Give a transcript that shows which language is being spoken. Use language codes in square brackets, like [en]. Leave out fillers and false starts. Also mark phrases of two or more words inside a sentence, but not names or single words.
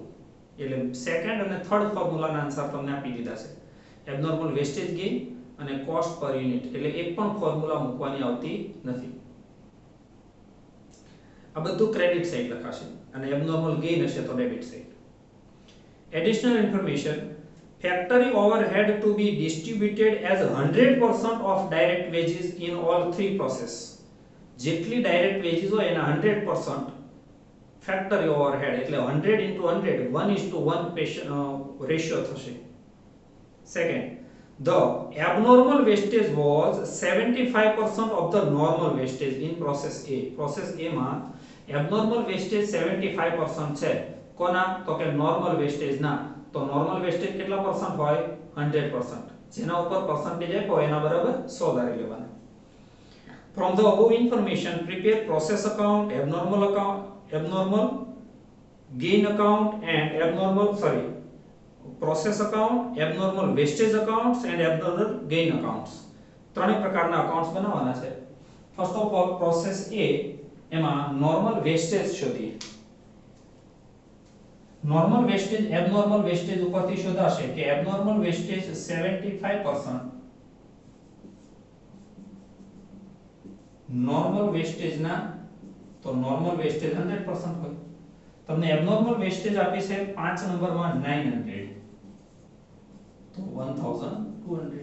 [gu] એટલે સેકન્ડ અને થર્ડ ફોર્મ્યુલાના આન્સર તમને આપી દીધા છે. [en] abnormal wastage gain [gu] અને [en] cost per unit, [gu] એટલે એક પણ ફોર્મ્યુલા મૂકવાની આવતી નથી. આ બધું [en] credit side [gu] લખાશે અને [en] abnormal gain [gu] હશે તો [en] debit side. additional information, factory overhead to be distributed as 100% of direct wages in all three process. [gu] જેટલી [en] direct wages [gu] હોય એના 100% [en] factory overhead [gu] એટલે 100 into 100 1:1 રેશિયો થશે. સેકન્ડ, [en] the abnormal wastage was 75% of the normal wastage in process A. [gu] process A માં [en] abnormal wastage [gu] 75% છે. કોના? તો કે [en] normal wastage [gu] ના. તો [en] normal wastage [gu] કેટલા પરસન્ટ હોય? 100%. જેના ઉપર પરસન્ટેજ આપ્યો એના બરાબર 100 ધારી લેવાના. [en] From the above information, prepare process account, abnormal gain account and process account, abnormal wastage accounts and abnormal gain accounts. [gu] ત્રણે પ્રકારના accounts બનાવવાના છે. [en] First of all, process A એમાં normal wastage શોધીએ. normal wastage abnormal wastage [gu] ઉપરથી શોધાશે કે [en] abnormal wastage 75%, normal wastage [gu] ના તો [en] normal wastage 100% હોય. [gu] તમને [en] abnormal wastage [gu] આપી છે 5 નંબરમાં 900 તો 1200.